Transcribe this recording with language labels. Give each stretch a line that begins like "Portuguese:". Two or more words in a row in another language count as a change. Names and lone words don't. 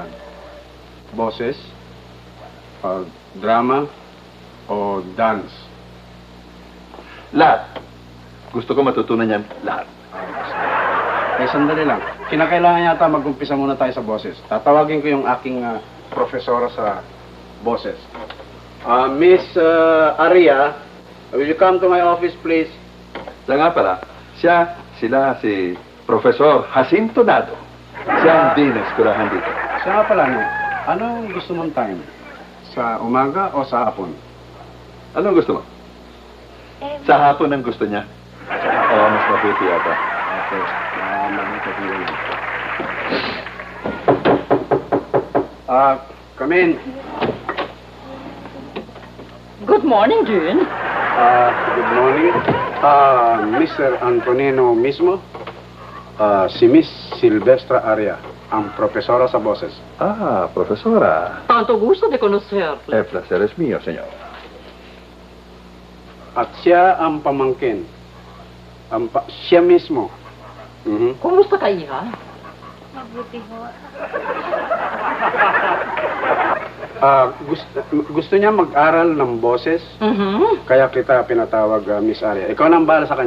Filipino: Boses? Drama? O dance? Lahat. Gusto ko matutunan yan lahat. Sandali lang. Kinakailangan yata mag-umpisa muna tayo sa boses. Tatawagin ko yung aking profesora sa boses.
English: Miss Aria, will you come to my office, please?
Filipino: Siya nga pala, sila si Professor Jacinto Nado. Siya ang dean ng eskwelahan dito. Siya nga pala, no? Anong gusto mong time? Sa umaga o sa hapon? Anong gusto mo? Sa hapon ang gusto niya. Mas mabuti yata. Okay. Mabuti ko yun.
English: Come in. Good morning, Dean. Good morning. Mr.
Filipino: Antonino mismo. Si Miss Silvestra Aria, ang profesora sa boses. Profesora.
Spanish: Tanto gusto de conocerle. El placer es mío, señor.
Filipino: At siya ang pamangkin. Siya mismo. Kumusta ka, Iha? Mabuti ho. Gusto niya mag-aral ng boses, kaya kita pinatawag, Miss Aria. Ikaw nang bahala sa kanya.